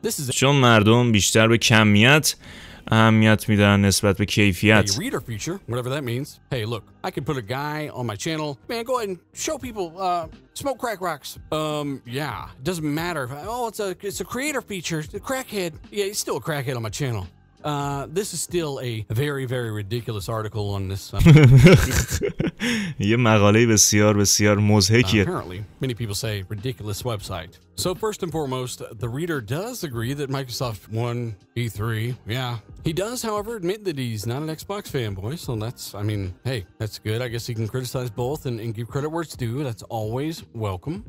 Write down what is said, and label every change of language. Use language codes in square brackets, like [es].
[fa] چون مردم بیشتر به کمیت اهمیت میدن نسبت به کیفیت. [en] reader feature, whatever that means. Hey, look, I can put a guy on my channel. Man, go ahead and show people smoke crack rocks. Yeah, it doesn't matter. Oh, it's a creator feature. It's a crackhead. Yeah, he's still a crackhead on my channel. This is still a very, very ridiculous article on this. [fa] یه مقاله بسیار بسیار مضحکیه. [en] Apparently, many people say ridiculous website. So first and foremost, the reader does agree that Microsoft won E3. Yeah. He does, however, admit that he's not an Xbox fanboy. So that's, I mean, hey, that's good. I guess he can criticize both and give credit where it's due. That's always welcome.